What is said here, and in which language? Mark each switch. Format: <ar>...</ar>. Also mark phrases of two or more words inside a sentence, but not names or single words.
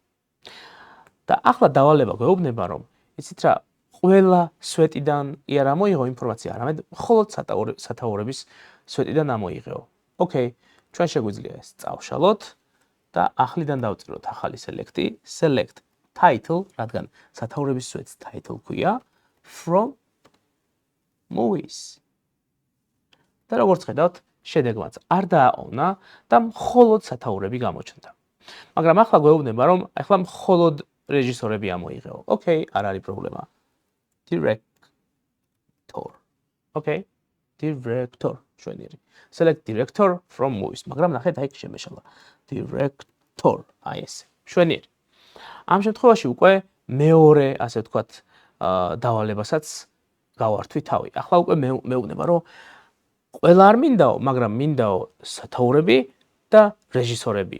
<ka>და ახლა დავალება გვეუბნება, რომ იცით რა, ყველა სვეტიდან კი არ ამოიღო ინფორმაცია, არამედ მხოლოდ სათაურების სვეტიდან ამოიღეო. ოკეი, ჩვენ შეგვიძლია ეს წავშალოთ და ახლიდან დავწეროთ ახალი select-ი,</ka> <en>select title,</en> <ka>რადგან სათაურების სვეტს title ქვია,</ka> <en>from movies.</en> <ka>და როგორც ხედავთ, შედეგმაც არ დააყოვნა და მხოლოდ სათაურები გამოჩნდა. მაგრამ ახლა გვეუბნება, რომ ახლა მხოლოდ რეჟისორები ამოიღეო. ოკეი, არ არის პრობლემა.</ka> <en>Director. Okay.</en> <ka>Director. შვენიერი.</ka> <en>Select director from movies.</en> <ka>მაგრამ ნახეთ, აი შემეშალა. Director. აი ესე. შვენიერი. ამ შემთხვევაში უკვე მეორე, ასე ვთქვათ, დავალებასაც გავართვი თავი. ახლა უკვე მეუბნება, რომ ყველა არ მინდაო, მაგრამ მინდაო სათაურები და რეჟისორებიო.</ka>